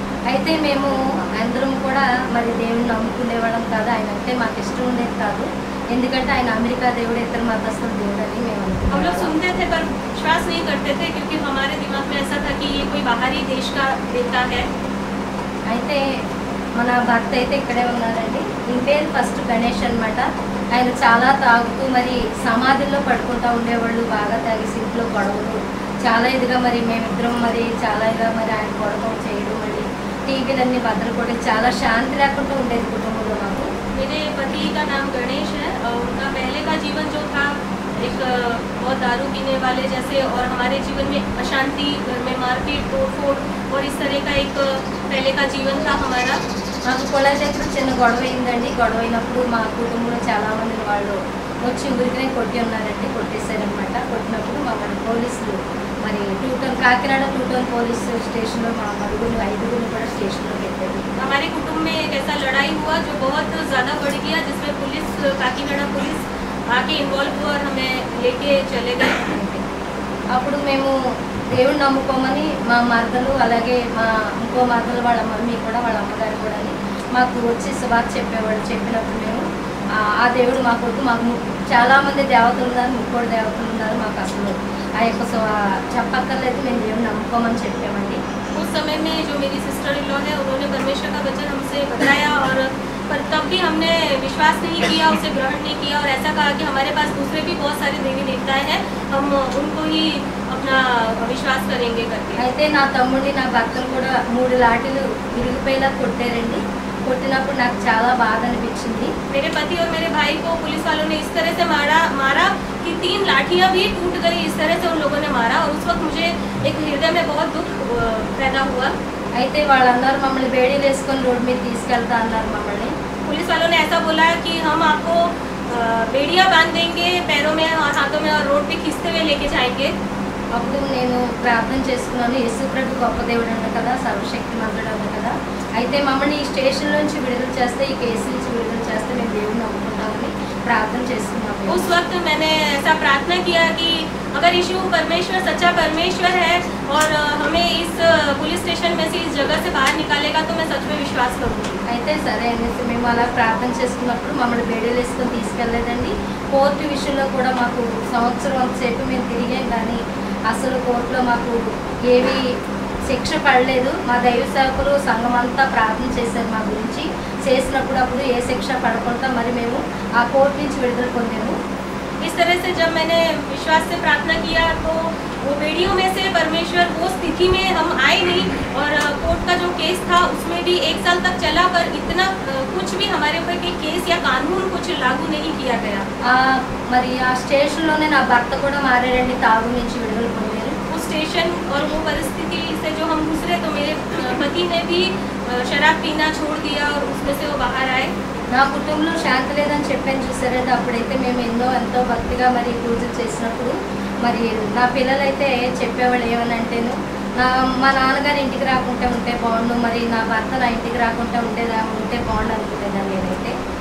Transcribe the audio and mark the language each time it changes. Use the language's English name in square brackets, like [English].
[Telugu] అయితే మేము అందరం కూడా మరి దేవుని నమ్ముకునేవాళ్ళం కాదు. ఆయన అంటే మాకు ఇష్టం ఉండేది కాదు. ఎందుకంటే ఆయన అమెరికా దేవుడు ఇతర మతస్థుల దేవుడు అని మేము [Hindi] हम लोग [Telugu] అనుకున్నాం. [Hindi] सुनते थे पर विश्वास नहीं करते थे क्योंकि हमारे दिमाग में ऐसा था कि ये कोई बाहरी देश का देवता है। [Telugu] అయితే మన భర్త అయితే ఇక్కడే ఉన్నారండి. ఈయన పేరు ఫస్ట్ గణేష్ అన్నమాట. ఆయన చాలా తాగుతూ మరి సమాధిలో పడుకుంటూ ఉండేవాళ్ళు. బాగా తాగేసి ఇంట్లో గొడవలు చాలా ఇదిగా మరి మేమిద్దరం మరి చాలా ఇదిగా మరి ఆయన గొడవ చేయడం మరి టీవీలన్నీ బద్దలు కొట్టి చాలా శాంతి లేకుండా ఉండేది కుటుంబంలో మాకు. [Hindi] मेरे पति का नाम गणेश है और उनका पहले का जीवन जो था एक बहुत दारू पीने वाले जैसे और हमारे जीवन में अशांति, घर में मारपीट, तोड़फोड़ और इस तरह का एक पहले का जीवन था हमारा। [Telugu] మాకు కూడా దగ్గర చిన్న గొడవ అయిందండి. గొడవ అయినప్పుడు మా కుటుంబంలో చాలామంది వాళ్ళు వచ్చి ఊరికనే కొట్టి ఉన్నారండి, కొట్టేశారనమాట. కొట్టినప్పుడు మమ్మల్ని పోలీసులు మరి కాకినాడ 2 టౌన్ పోలీస్ స్టేషన్లో మా నలుగురు 5 కూడా స్టేషన్లో పెట్టారు. [Hindi] हमारे कुटुंब में एक ऐसा लड़ाई हुआ जो बहुत ज़्यादा बढ़ गया, जिसमें पुलिस, काकीनाडा पुलिस आके इन्वॉल्व हुआ और हमें लेके चले गए। [Telugu] అప్పుడు మేము దేవుడిని నమ్ముకోమని మా మరదలు అలాగే మా ఇంకో మరదలు వాళ్ళ మమ్మీ కూడా వాళ్ళ అమ్మగారు కూడా మాకు వచ్చి సువార్త చెప్పేవాడు. చెప్పినప్పుడు మేము ఆ దేవుడు మాకు వద్దు, మాకు చాలామంది దేవతలు ఉన్నారు, ముక్కోడు దేవతలు ఉన్నారు, మాకు అసలు ఆ యొక్క చెప్పక్కర్లేదు, మేము దేవుడిని నమ్ముకోమని చెప్పామండి. [Hindi] उस समय में जो मेरी सिस्टर इन लॉ है उन्होंने परमेश्वर का वचन हमसे बताया और पर तब भी हमने विश्वास नहीं किया, उसे ग्रहण नहीं किया और ऐसा कहा कि हमारे पास दूसरे भी बहुत सारे देवी देवताएं हैं, हम उनको ही अपना विश्वास करेंगे करके। [Telugu] అయితే నా తమ్ముడిని నా భర్తను కూడా 3 లాఠీలు విరిగిపోయేలా కొట్టారండి. కొట్టినప్పుడు నాకు చాలా బాధ అనిపించింది. [Hindi] मेरे पति और मेरे भाई को पुलिस वालों ने इस तरह से मारा कि 3 लाठियां भी टूट गई, इस तरह से उन लोगों ने मारा और उस वक्त मुझे एक हृदय में बहुत दुख पैदा हुआ। [Telugu] అయితే వాళ్ళందరూ మమ్మల్ని బేడీలు వేసుకొని రోడ్డు మీద తీసుకెళ్తా అన్నారు మమ్మల్ని. [Hindi] पुलिस वालों ने ऐसा बोला कि हम आपको बेड़ियां बांध देंगे पैरों में और हाथों में और रोड पे खींचते हुए लेके जाएंगे। [Telugu] అప్పుడు నేను ప్రార్థన చేసుకున్నాను. యేసు ప్రభు గొప్ప దేవుడు అన్న కదా, సర్వశక్తి మంతుడు అన్న కదా. అయితే మమ్మల్ని ఈ స్టేషన్ నుంచి విడుదల చేస్తే, ఈ కేసు నుంచి విడుదల చేస్తే మేము దేవుడిని నమ్ముకుంటామని ప్రార్థన చేసుకున్నాము. [Hindi] उस वक्त मैंने ऐसा प्रार्थना किया कि अगर यीशु परमेश्वर सच्चा परमेश्वर है और हमें इस पुलिस स्टेशन में से इस जगह से बाहर निकालेगा तो मैं सच में विश्वास करूँगी। [Telugu] అయితే సరే అనేసి మేము అలా ప్రార్థన చేసుకున్నప్పుడు మమ్మల్ని బేడీలు వేసుకొని తీసుకెళ్ళలేదండి. కోర్టు విషయంలో కూడా మాకు సంవత్సరం సేపు మేము తిరిగాం, కానీ అసలు కోర్టులో మాకు ఏవి శిక్ష పడలేదు. మా దైవ సేవకులు సంఘం అంతా ప్రార్థన చేశారు మా గురించి. చేసినప్పుడు అప్పుడు ఏ శిక్ష పడకుండా మరి మేము ఆ కోర్టు నుంచి విడుదల పొందాము. [Hindi] इस तरह से जब मैंने विश्वास से प्रार्थना किया तो वो बेड़ियों में से परमेश्वर वो स्थिति में हम आए नहीं और कोर्ट का जो केस था उसमें भी 1 साल तक चला, पर इतना कुछ भी हमारे ऊपर के केस या कानून कुछ लागू नहीं किया गया। [Telugu] మరి ఆ స్టేషన్లోనే నా భర్త కూడా మారాడండి, తాగు నుంచి విడుదల పొందారు. [Hindi] उस स्टेशन और वो परिस्थिति से जो हम गुजरे तो मेरे पति ने भी शराब पीना छोड़ दिया और उसमें से वो बाहर आए। [Telugu] నా కుటుంబంలో శాంతి లేదని చెప్పాను చూసారంటే, అప్పుడైతే మేము ఎంతో భక్తిగా మరి పూజలు చేసినప్పుడు మరి నా పిల్లలైతే చెప్పేవాళ్ళు ఏమనంటేను, మా నాన్నగారు ఇంటికి రాకుండా ఉంటే బాగుండు, మరి నా భర్త నా ఇంటికి రాకుండా ఉంటే బాగుండు అనుకునేదాన్ని నేనైతే.